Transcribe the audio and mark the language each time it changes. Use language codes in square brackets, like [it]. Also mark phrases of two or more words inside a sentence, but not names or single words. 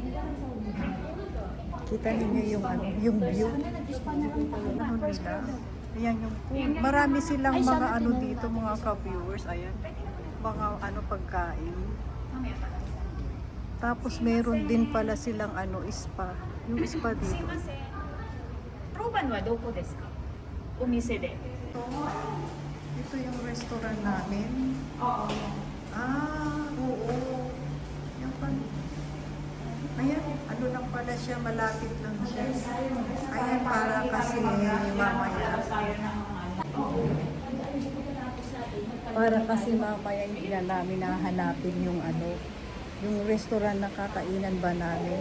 [tl] Kita ninyo yung ano, yung view. Ano nila? Ayan yung pool. Marami silang mga ano dito, mga ka-viewers. Ayan. Mga ano pagkain. Tapos meron din pala silang ano, spa. Yung spa dito. [ja] 当番はどこですかお店で [tl] Ito yung restaurant namin. Oo. Ah, oo. Yung pan. Ayan, ano lang pala siya, malapit lang siya. Ayan, para kasi mamaya. Para kasi mamaya hindi na namin nahanapin yung ano, yung restaurant na kakainan ba namin.